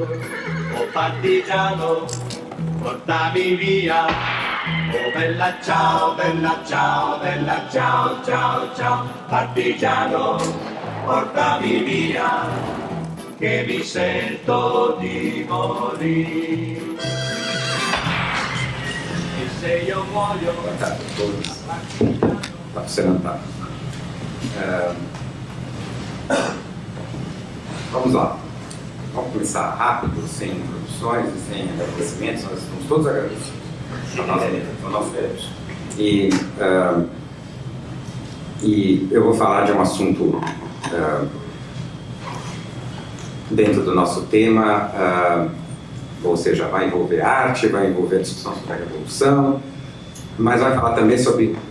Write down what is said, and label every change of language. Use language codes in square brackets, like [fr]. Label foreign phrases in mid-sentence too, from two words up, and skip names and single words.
[it] Oh partigiano, portami via, oh bella ciao, bella ciao, bella ciao, ciao, ciao. Partigiano, portami via, che mi sento di morire. E se io muoio... [pt] Tá funcionando, tá. Vamos lá. Vamos começar rápido, sem introduções e sem agradecimentos. Nós estamos todos agradecidos ao nosso Deus. E eu vou falar de um assunto dentro do nosso tema, ou seja, vai envolver arte, vai envolver discussão sobre a revolução, mas vai falar também sobre